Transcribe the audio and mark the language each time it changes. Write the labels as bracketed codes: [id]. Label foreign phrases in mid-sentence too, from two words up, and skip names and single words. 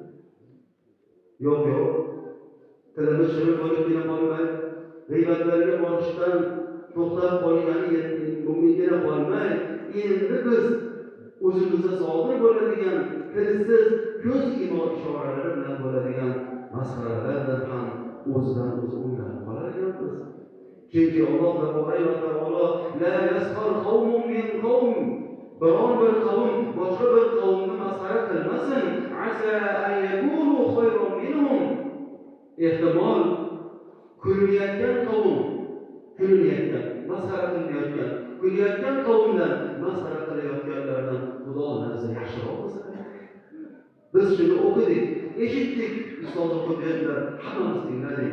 [uz] Yo'q, tilimiz shirin bo'libgina qolmay, g'iybatlarga borishdan to'xtab qolgani mumkingina qolmay, endi biz o'zimizda sodir bo'ladigan tilsiz ko'z ishoralari bilan bo'ladigan masxaralardan ham o'zidan o'zi o'ylanib qolar ekanmiz. Chunki Alloh tabolay va taolo [ar] لا يسخر قوم من قوم, [uz] biron bir qavm boshqa bir qavmni masxara qilmasin. [ar] عسى أن يكونوا خيرا منهم. [uz] Ehtimol kulayotgan qavm, masxara qilayotgan, kulayotgan qavmdan masxara qilayotganlardan Xudo nazarda yaxshiroq bo'lsa. Biz shuni o'qidik, eshitdik, ustoz o'qib berdilar, hammamiz tingladik.